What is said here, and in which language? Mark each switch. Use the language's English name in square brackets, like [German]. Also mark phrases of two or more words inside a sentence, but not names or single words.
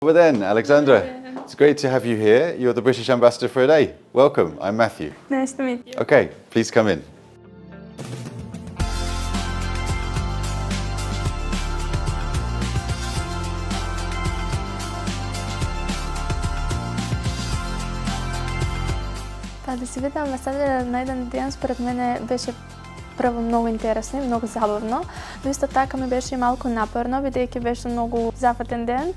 [English] Well then, Alexandra, it's great to have you here. You're the British Ambassador for a day. Welcome, I'm Matthew. Nice to meet you. Okay, please come in. [Macedonian] Па да се види амбасадор на еден ден според мене беше прво многу интересно и многу забавно, но исто така ми беше и малку напорно, бидејќи беше многу зафатен ден.